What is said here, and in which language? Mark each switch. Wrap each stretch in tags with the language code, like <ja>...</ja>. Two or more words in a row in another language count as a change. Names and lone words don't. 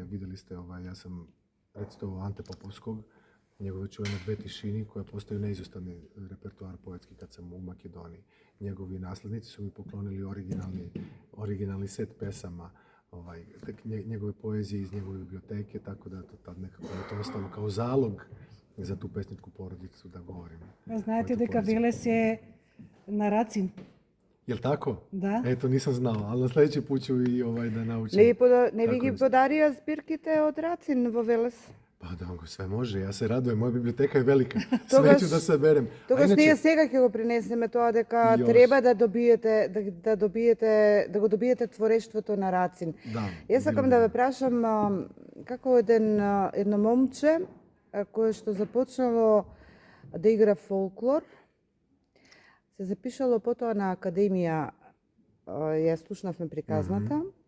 <sr>Vidjeli ste, ja sam recitao Ante Popovskog, njegove čuvene Dve tišini, koja postaju neizostavni repertoar poetski kad sam u Makedoniji. Njegovi naslednici su mi poklonili originalni set pesama, njegove poezije iz njegove biblioteke, tako da tad nekako je to ostalo kao zalog za tu pesničku porodicu da govorim.</sr> <mk>Знаете дека Велес е на Рацин?</mk> <sr>Jel' tako?</sr> <mk>Да.</mk> <sr>Eto, nisam znao, ali na sljedeći put ću i da naučim.</sr> <mk>Не ви ги подарија збирките од Рацин во Велес?</mk> <sr>Pa da vam sve može, ja se radujem, moja biblioteka je velika, sve ću da se berem.</sr> <mk>Тогаш ние сега ќе го принесеме тоа дека треба да го добиете творештвото на Рацин. Јас сакам да ве прашам како едно момче кое што започнало да игра фолклор, се запишало потоа на академија, ја слушнавме приказната.</mk>